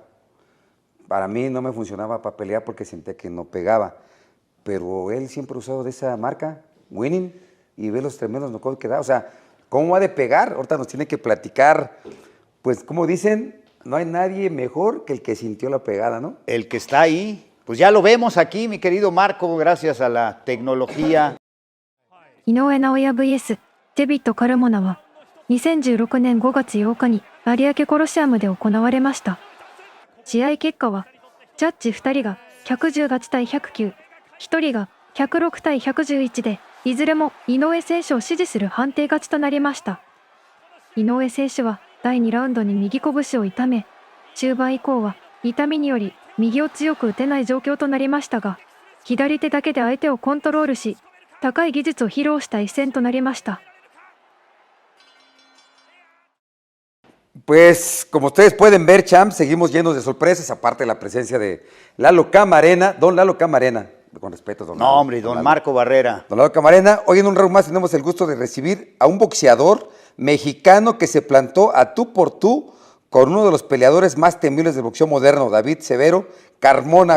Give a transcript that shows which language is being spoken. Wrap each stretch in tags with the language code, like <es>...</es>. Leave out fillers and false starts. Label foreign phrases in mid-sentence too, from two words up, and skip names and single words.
<es>Para mí no me funcionaba para pelear porque sentía que no pegaba, pero él siempre ha usado de esa marca, winning, y ve los tremendos knockouts que da. O sea, ¿cómo va de pegar? Ahorita nos tiene que platicar, pues como dicen, no hay nadie mejor que el que sintió la pegada, ¿no? El que está ahí, pues ya lo vemos aquí, mi querido Marco, gracias a la tecnología.</es> <ja>Inoue Naoya vs デビッド・カルモナは2016年5月8日に有明コロシアムで行われました。試合結果は、ジャッジ2人が110勝ち対109、1人が106対111で、いずれも井上選手を支持する判定勝ちとなりました。井上選手は第2ラウンドに右拳を痛め、中盤以降は痛みにより右を強く打てない状況となりましたが、左手だけで相手をコントロールし、高い技術を披露した一戦となりました。</ja> <es>Pues como ustedes pueden ver, champs, seguimos llenos de sorpresas, aparte de la presencia de Lalo Camarena, don Lalo Camarena, con respeto, don Lalo. No, hombre, don Marco Barrera. Don Lalo Camarena, hoy en un round más tenemos el gusto de recibir a un boxeador mexicano que se plantó a tú por tú con uno de los peleadores más temibles del boxeo moderno, David Severo Carmona.</es>